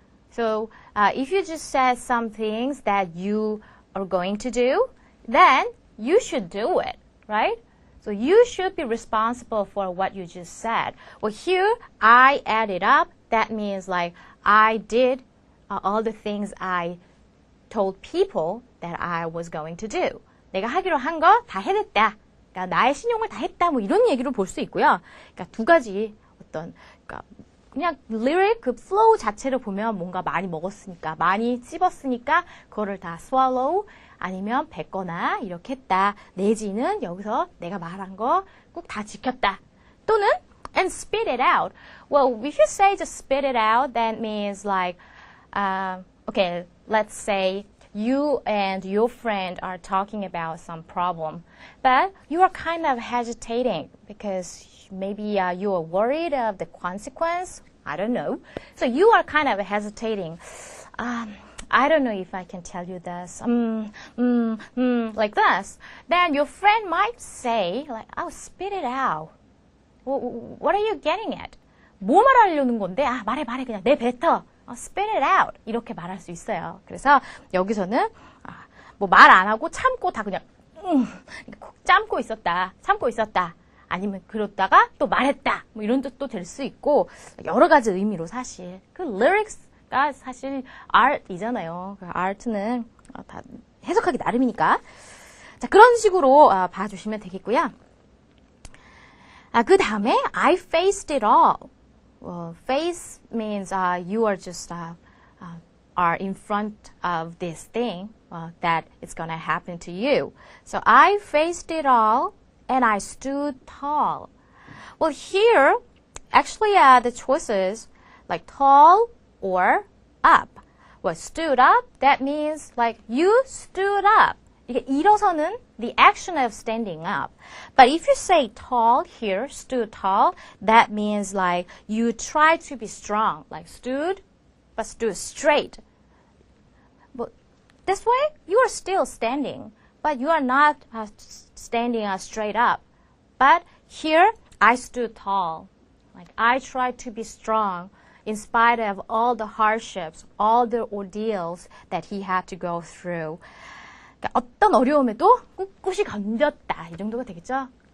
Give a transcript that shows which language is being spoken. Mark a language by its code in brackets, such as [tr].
[en] So if you just said some things that you are going to do, then you should do it, right? So you should be responsible for what you just said. Well, here, I added up. That means like I did all the things I told people that I was going to do. [ko] 내가 하기로 한 거 다 해냈다. 그러니까 나의 신용을 다 했다. 뭐 이런 얘기로 볼 수 있고요. 그러니까 두 가지 어떤 그러니까 그냥 lyric 그 flow 자체를 보면 뭔가 많이 먹었으니까 많이 씹었으니까 그거를 다 swallow 아니면 뱉거나 이렇게 했다. 내지는 여기서 내가 말한 거 꼭 다 지켰다. 또는 [en] and spit it out. Well, if you say just spit it out, that means like okay, let's say you and your friend are talking about some problem, but you are kind of hesitating because maybe you are worried of the consequence. I don't know. So you are kind of hesitating. I don't know if I can tell you this. Like this. Then your friend might say, like, oh, spit it out. What are you getting at? [ko] 뭐 말하려는 건데? 말해 그냥 내뱉어. [en] spit it out. [ko] 이렇게 말할 수 있어요. 그래서 여기서는 뭐 말 안 하고 참고 다 그냥 참고 있었다. 아니면 그러다가 또 말했다. 뭐 이런 뜻도 될 수 있고 여러 가지 의미로 사실 그 lyrics가 사실 art이잖아요. 그 art는 다 해석하기 나름이니까. 자, 그런 식으로 봐주시면 되겠고요. 그 다음에 [en] I faced it all. Well, face means you are just are in front of this thing that is going to happen to you. So I faced it all and I stood tall. Well, here, actually, the choices like tall or up. Well, stood up, that means like you stood up. [ko] 이게 일어서는 [en] the action of standing up. But if you say tall here, stood tall, that means like you try to be strong, like stood, but stood straight. But this way, you are still standing, but you are not standing straight up. But here, I stood tall. Like I tried to be strong in spite of all the hardships, all the ordeals that he had to go through. [ko] 그러니까 어떤 어려움에도 꿋꿋이 견뎠다. 이 정도가 되겠죠?